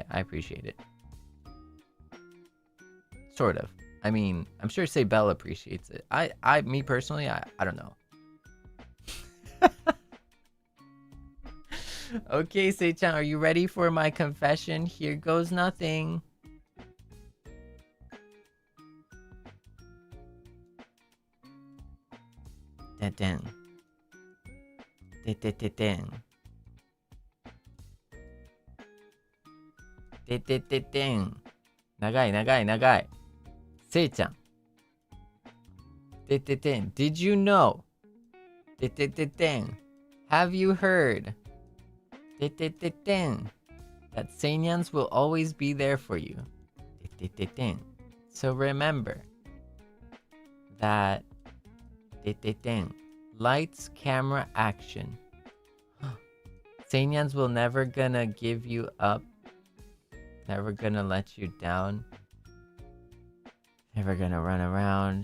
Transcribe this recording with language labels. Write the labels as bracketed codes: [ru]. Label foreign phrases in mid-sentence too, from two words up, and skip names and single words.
[en] I appreciate it. Sort of. I mean, I'm sure Seible appreciates it. Me personally, I don't know. Okay, Sei-chan, are you ready for my confession? Here goes nothing. Da-dang. Da-da-da-dang. Da-da-da-dang. Nagai. Sei-chan. Da-da-dang. Did you know? Da-da-da-dang. Have you heard? Da-da-da-dang. That Seinyans will always be there for you. Da-da-da-dang. So remember that lights, camera, action. Seinyans will never gonna give you up. Never gonna let you down. Never gonna run around.